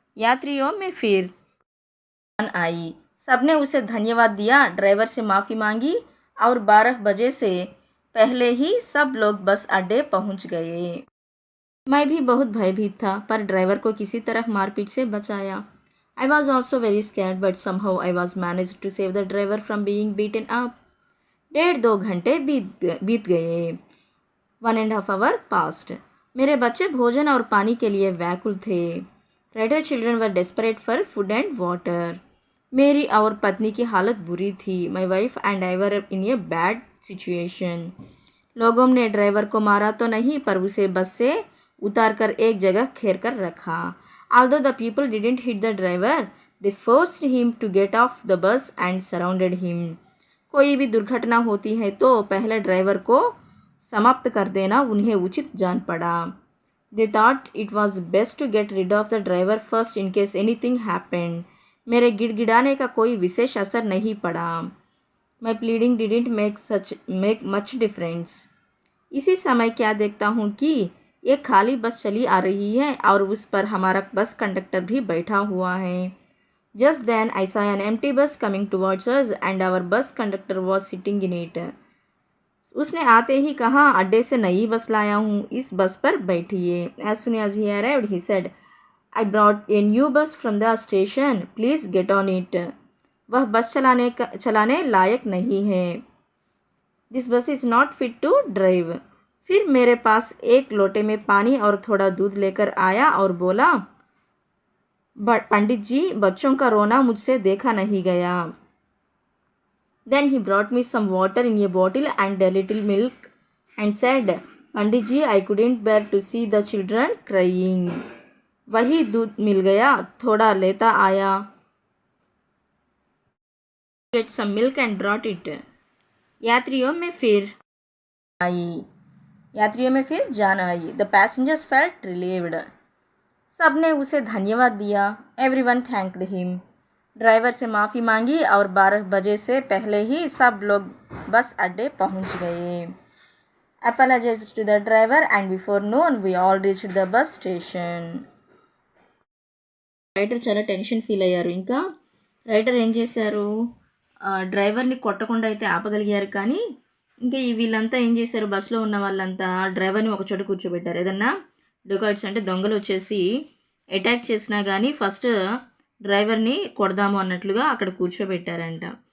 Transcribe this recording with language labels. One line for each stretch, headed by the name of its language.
Hindi: यात्रियों में फिर आई. सबने उसे धन्यवाद दिया, ड्राइवर से माफ़ी मांगी और 12 बजे से पहले ही सब लोग बस अड्डे पहुंच गए. मैं भी बहुत भयभीत था, पर ड्राइवर को किसी तरह मारपीट से बचाया.
English: I was also very scared, but somehow I was managed to save the driver from being beaten up.
Hindi: 1.5-2 घंटे बीत गए.
English: 1.5 hour passed.
Hindi: मेरे बच्चे भोजन और पानी के लिए व्याकुल थे.
English: Writer children were desperate for food and water.
Hindi: मेरी और पत्नी की हालत बुरी थी.
English: My wife and I were in a bad situation.
Hindi: लोगों ने ड्राइवर को मारा तो नहीं, पर उसे बस से उतारकर एक जगह घेर कर रखा.
English: Although the people didn't hit the driver, they forced him to get off the bus and surrounded him.
Hindi: कोई भी दुर्घटना होती है तो पहले ड्राइवर को समाप्त कर देना उन्हें उचित जान पड़ा.
English: They thought it was best to get rid of the driver first in case anything happened.
Hindi: मेरे गिड़गिड़ाने का कोई विशेष असर नहीं पड़ा.
English: My pleading didn't make much difference.
Hindi: इसी समय क्या देखता हूँ कि एक खाली बस चली आ रही है और उस पर हमारा बस कंडक्टर भी बैठा हुआ है.
English: Just then I saw an empty bus coming towards us and our bus conductor was sitting in it.
Hindi: उसने आते ही कहा, अड्डे से नई बस लाया हूँ, इस बस पर बैठिए.
English: As soon as he arrived, he said, I brought a new bus from the station. Please get on it.
Hindi: वह बस चलाने लायक नहीं है.
English: This bus is not fit to drive.
Hindi: फिर मेरे पास एक लोटे में पानी और थोड़ा दूध लेकर आया और बोला, पंडित जी, बच्चों का रोना मुझसे देखा नहीं गया.
English: Then he brought me some water in a bottle and a little milk and said, Pandit ji, I couldn't bear to see the children crying.
Hindi: वही दूध मिल गया, थोड़ा लेता आया,
English: get some milk and brought it.
Hindi: यात्रियों में फिर आई यात्रियों में फिर जान आई.
English: The passengers felt relieved.
Hindi: सबने उसे धन्यवाद दिया.
English: Everyone thanked him.
Hindi: ड्राइवर से माफ़ी मांगी और 12 बजे से पहले ही सब लोग बस अड्डे पहुंच गए.
English: Apologized to the driver and before noon we all reached the bus station.
Telugu: Writer చాలా టెన్షన్ ఫీల్ అయ్యారు. ఇంకా రైటర్ ఏం చేశారు, డ్రైవర్ని కొట్టకుండా అయితే ఆపగలిగారు. కానీ ఇంకా వీళ్ళంతా ఏం చేశారు, బస్సులో ఉన్న వాళ్ళంతా డ్రైవర్ని ఒక చోట కూర్చోబెట్టారు. ఏదన్నా డొకాయిట్స్ అంటే దొంగలు వచ్చేసి అటాక్ చేసినా కానీ ఫస్ట్ డ్రైవర్ని కొడదాము అన్నట్లుగా అక్కడ కూర్చోబెట్టారంట.